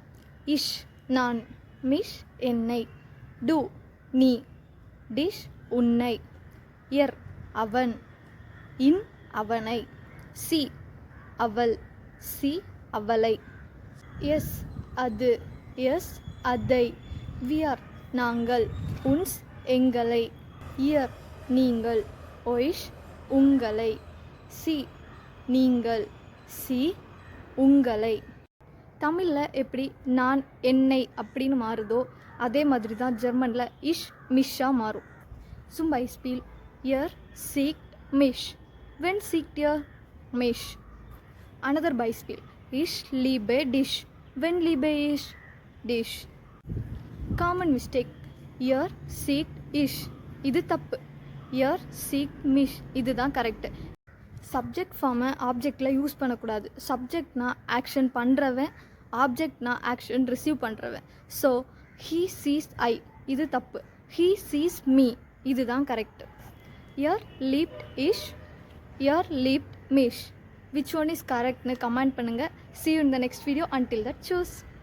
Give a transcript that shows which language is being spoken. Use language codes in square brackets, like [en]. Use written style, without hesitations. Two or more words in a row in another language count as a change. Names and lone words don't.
[ta] இஷ் நான், மிஷ் என்னை, டு நீ, டிஷ் உன்னை, எர் அவன், இன் அவனை, சி அவள், சி அவளை, எஸ் அது, எஸ் அதை, வியர் நாங்கள், உன்ஸ் எங்களை, இயர் நீங்கள், ஒய்ஷ் உங்களை, சி நீங்கள், சி உங்களை. தமிழில் எப்படி நான் என்னை அப்படின்னு மாறுதோ அதே மாதிரி தான் ஜெர்மனில் இஷ் மிஷ்ஷாக மாறும். [de] Zum Beispiel ihr siegt mich, wenn siegt ihr mich. Another Beispiel, ich liebe dich, wenn liebe ich dich. [en] Common mistake, [de] ihr siegt ich, [ta] இது தப்பு. [de] ihr sieht mich [ta] இதுதான் கரெக்டு. சப்ஜெக்ட் ஃபார்மை ஆப்ஜெக்டில் யூஸ் பண்ணக்கூடாது. சப்ஜெக்ட்னா ஆக்ஷன் பண்ணுறவன், ஆப்ஜெக்ட்னா [en] action receive [ta] பண்ணுறவன். [en] so he sees I [ta] இது தப்பு. [en] he sees me [ta] இதுதான் கரெக்டு. [de] ihr liebt ich, ihr liebt mich. [en] which one is correct [ta] கமெண்ட் பண்ணுங்கள். [en] See you in the next video. Until that, choose.